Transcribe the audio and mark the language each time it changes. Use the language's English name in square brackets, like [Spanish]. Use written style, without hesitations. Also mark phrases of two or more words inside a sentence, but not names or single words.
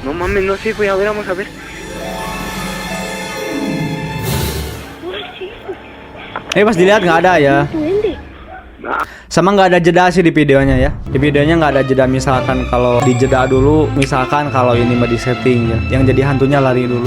[Spanish] mames, no sé, güey, a ver, vamos a ver. [Indonesian] Pas dilihat nggak ada ya. Sama nggak ada jeda sih di videonya ya. Di videonya nggak ada jeda, misalkan kalau di jeda dulu, misalkan kalau ini mah di setting ya, yang jadi hantunya lari dulu.